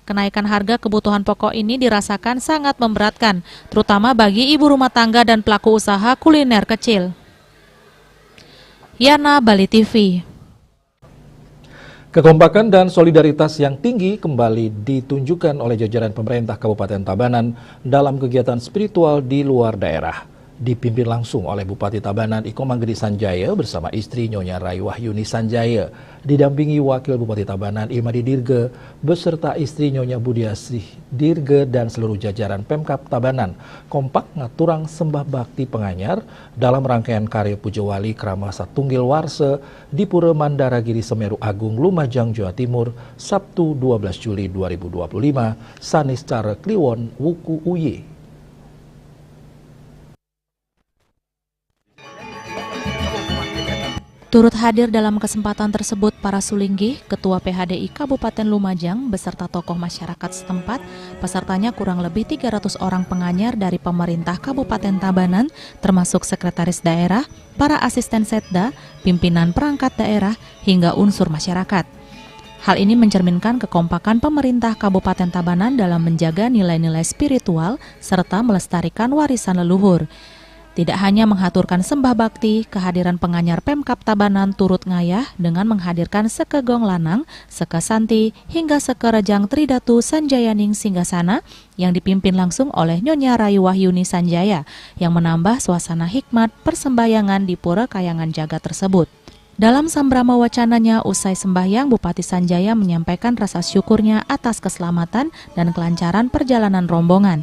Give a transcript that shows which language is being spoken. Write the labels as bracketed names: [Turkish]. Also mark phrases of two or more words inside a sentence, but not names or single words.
[Indonesian] Kenaikan harga kebutuhan pokok ini dirasakan sangat memberatkan, terutama bagi ibu rumah tangga dan pelaku usaha kuliner kecil. Yana, Bali TV. Kekompakan dan solidaritas yang tinggi kembali ditunjukkan oleh jajaran pemerintah Kabupaten Tabanan dalam kegiatan spiritual di luar daerah. Dipimpin langsung oleh Bupati Tabanan Iko Manggedi Sanjaya bersama istri Nyonya Rai Wahyuni Sanjaya, didampingi Wakil Bupati Tabanan Imadi Dirge beserta istri Nyonya Budiasih Dirge dan seluruh jajaran Pemkab Tabanan kompak ngaturang sembah bakti penganyar dalam rangkaian karya Pujawali Krama Satunggil Warse di Pura Mandaragiri Semeru Agung, Lumajang, Jawa Timur, Sabtu 12 Juli 2025, sanis cara Kliwon Wuku Uye. Turut hadir dalam kesempatan tersebut para Sulinggi, Ketua PHDI Kabupaten Lumajang, beserta tokoh masyarakat setempat. Pesertanya kurang lebih 300 orang penganyar dari pemerintah Kabupaten Tabanan, termasuk sekretaris daerah, para asisten setda, pimpinan perangkat daerah, hingga unsur masyarakat. Hal ini mencerminkan kekompakan pemerintah Kabupaten Tabanan dalam menjaga nilai-nilai spiritual serta melestarikan warisan leluhur. Tidak hanya menghaturkan sembah bakti, kehadiran penganyar Pemkab Tabanan turut ngayah dengan menghadirkan sekegong lanang, seke Santi, hingga seke Rejang Tridatu Sanjayaning Singgasana yang dipimpin langsung oleh Nyonya Rayu Wahyuni Sanjaya yang menambah suasana hikmat persembahyangan di Pura Kayangan Jagat tersebut. Dalam [Balinese] sambrama wacananya [Indonesian] usai sembahyang, Bupati Sanjaya menyampaikan rasa syukurnya atas keselamatan dan kelancaran perjalanan rombongan.